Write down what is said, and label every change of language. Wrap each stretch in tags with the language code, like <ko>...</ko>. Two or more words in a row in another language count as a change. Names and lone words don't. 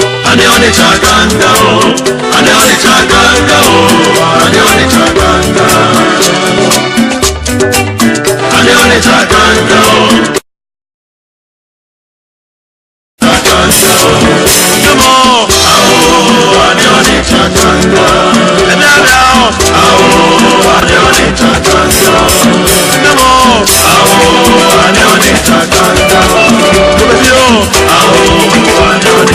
<ig>Ani Onitsha ganga o, Ani Onitsha ganga o, Ani Onitsha ganga. Ani Onitsha ganga o. Ganga o.</ig> <en>Come on. Awo,</en> <ig>Ani Onitsha ganga. Ebe abia o. Awo, Ani Onitsha ganga.</ig> <en>Come on.</en> <ig>Awo, Ani Onitsha ganga.</ig> <en>Come on.</en> <ig>Awo, Ani</ig>